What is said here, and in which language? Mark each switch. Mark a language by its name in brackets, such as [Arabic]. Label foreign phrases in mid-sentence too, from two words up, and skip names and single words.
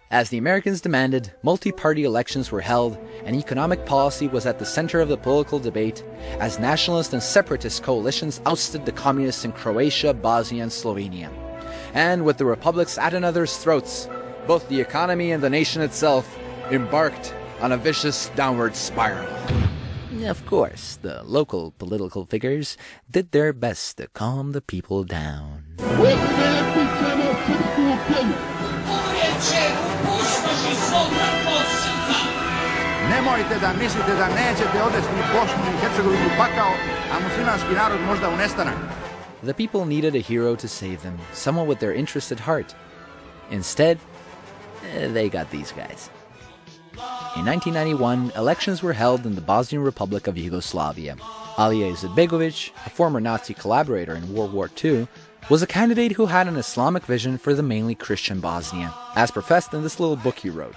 [English] As the Americans demanded, multi-party elections were held, and economic policy was at the center of the political debate, as nationalist and separatist coalitions ousted the communists in Croatia, Bosnia, and Slovenia. And with the republics at another's throats, both the economy and the nation itself embarked on a vicious downward spiral. Of course, the local political figures did their best to calm the people down. [Serbian] Nemojte da mislite da nećete odvesti Bosnu i Hercegovinu u pakao, a muslimanski narod možda u nestanak. [English] The people needed a hero to save them, someone with their interests at heart. Instead, they got these guys. In 1991, elections were held in the Bosnian Republic of Yugoslavia. Alija Izetbegović, a former Nazi collaborator in World War II, was a candidate who had an Islamic vision for the mainly Christian Bosnia, as professed in this little book he wrote.